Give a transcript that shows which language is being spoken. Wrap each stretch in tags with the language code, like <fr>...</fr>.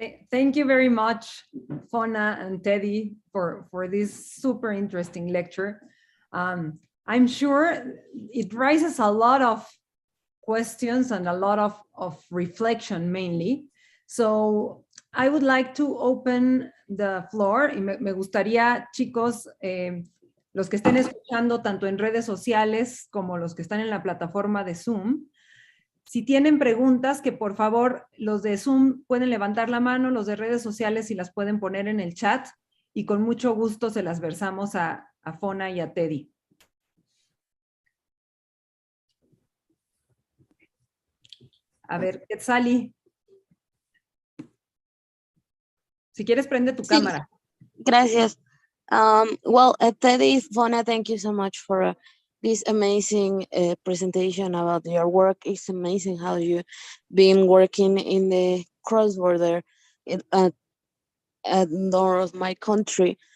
<en>Thank you very much, Fonna and Teddy, for this super interesting lecture. I'm sure it raises a lot of questions and a lot of reflection mainly. So I would like to open the floor.</en> <es>Y me gustaría, chicos, los que estén escuchando tanto en redes sociales como los que están en la plataforma de Zoom, si tienen preguntas, que por favor los de Zoom pueden levantar la mano, los de redes sociales si las pueden poner en el chat y con mucho gusto se las versamos a Fonna y a Teddy. A ver, Quetzali. Si quieres, prende tu cámara. Gracias.</es> <en>Well, Teddy, Fonna, thank you so much for this amazing presentation about your work. It's amazing how you've been working in the cross-border at north of my country.</en>